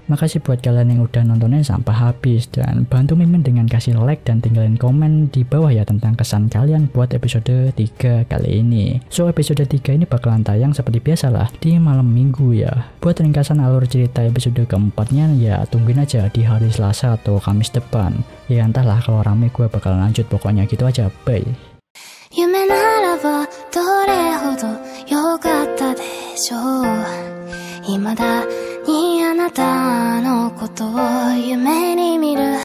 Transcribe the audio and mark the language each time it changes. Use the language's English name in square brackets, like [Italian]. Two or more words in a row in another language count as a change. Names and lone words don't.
[Indonesian] Makasih buat kalian yang udah nontonnya sampai habis dan bantu Mimin dengan kasih like dan tinggalin komen di bawah ya tentang kesan kalian buat episode 3 kali ini. So, episode 3 ini bakalan tayang seperti biasa lah di malam minggu ya. Buat ringkasan alur cerita episode keempatnya ya tungguin aja di hari Selasa atau Kamis depan. Ya entahlah, kalau rame gue bakalan lanjut, pokoknya gitu aja, bye. [Japanese] 夢ならばどれほど良かったでしょう。未だにあなたのことを夢に見る